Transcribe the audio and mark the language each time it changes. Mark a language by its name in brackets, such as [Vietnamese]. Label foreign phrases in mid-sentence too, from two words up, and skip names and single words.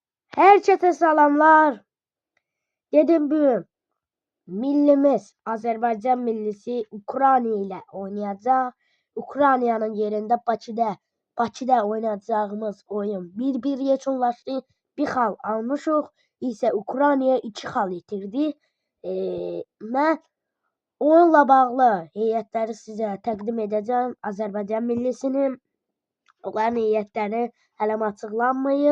[Turkish] Herkese selamlar. Dedim bugün millimiz Azerbaycan millisi Ukrayna ile oynayacak. Ukrayna'nın yerinde Bakıda oynayacağımız oyun 1-1 yekunlaştı. [Azerbaijani] Bir xal almışıq. İsə Ukraynaya 2 xal itirdi. Mən oyunla bağlı heyətləri sizə təqdim edəcəm. Azərbaycan millisinin onların heyətləri hələ açıqlanmayıb.